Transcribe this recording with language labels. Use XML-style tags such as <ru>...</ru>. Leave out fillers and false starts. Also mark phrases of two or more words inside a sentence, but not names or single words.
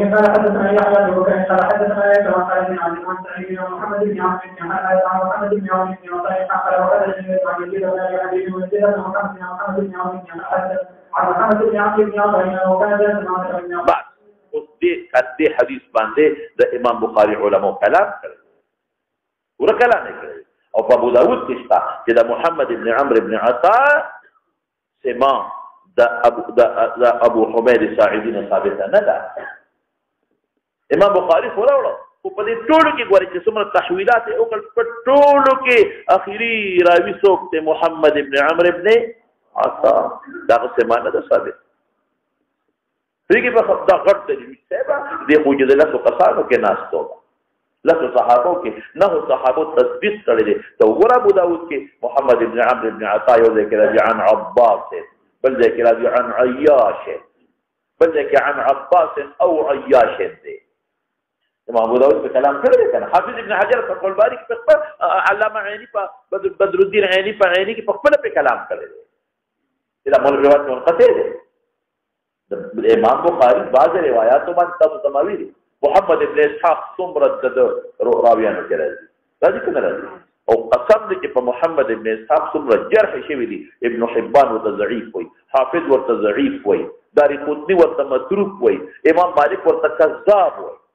<ps>بعد اوس دې حدیث باندې د امام بخاری علماء کلام کړی ور کلام کړی او په ابو داود کې شته چې د محمد ابن عمرو ابن عطاء سما د ابو حمید ساعدی نه ثابت نه ده امام بخاری وروړو په دې ټولو کې ګوري چې څومره تحویلات او په ټولو کې اخیری راوي څوک ته محمد ابن عمرو ابن عطاء دا سما نه ده ثابت دغه په دا غټ دی سبا د موجوده له کسانو کې ناستو لکه صحابو کې نه صحابو تثبیت کړی دي تو ګور ابو داود کې محمد ابن عمرو ابن عطاء یو ذکر</ps> <ar>عن عباس</ar> <ps>بل ذکر</ps> <ar>عن عياش</ar> <ps>بل ذکر</ps> <ar>عن عباس</ar> <ps>او عياش دي امام ابو داود په کلام کړی کنه حافظ ابن حجر په قول باری کې په علامه عینی په بدر الدین عینی په عینی کې په خپل په کلام کړی دي دا مول روایت منقطع دي امام بخاری بعض روایتو باندې تاسو سماوي دي محمد ابن اسحاق څومره د راویانو کې راځي راځي کنه راځي او قسم دې چې په محمد ابن اسحاق څومره جرح شوی دي ابن حبان ورته ضعیف وای حافظ ورته ضعیف وای دارقطنی ورته متروک وای امام مالک ورته کذاب وای</ps>